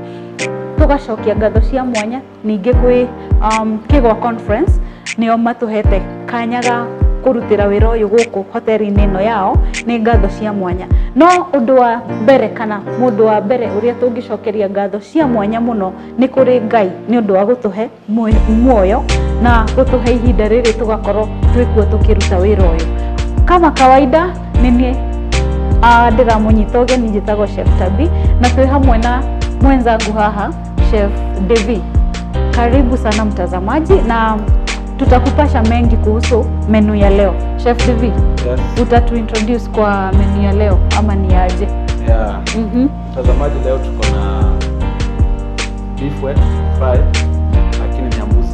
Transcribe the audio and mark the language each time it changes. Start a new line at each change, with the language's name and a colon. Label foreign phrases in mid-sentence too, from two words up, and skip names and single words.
Kikuyu: Tugacokia ngatho cia mwanya ninge kwi Kigwa Conference niyo matuhete kanyaga kurutira wira uyu guku hoteli-ini ino yao. Ni ngatho cia mwanya. No undu wa mbere kana mundu wa mbere uria tungicokeria ngatho cia mwanya muno ni kuri Ngai ni undu wa gutuhe muoyo na gutuhe ihinda riri tugakorwo twikuo tukiruta wira uyu.
Swahili: Kama kawaida
Kikuyu: nini ndiramunyita ugeni njitagwo Chef Tabi na twi hamwe na mwenzangu haha Chef Devi.
Swahili: Karibu sana mtazamaji na tutakupasha mengi kuhusu menu ya leo.
English: Chef Devi, yes.
Swahili: Utatuintroduce kwa menu ya leo ama ni aje?
English: Yeah.
Swahili: Mtazamaji, leo tuko na
English: beef wet fry
Swahili: lakini ni mbuzi.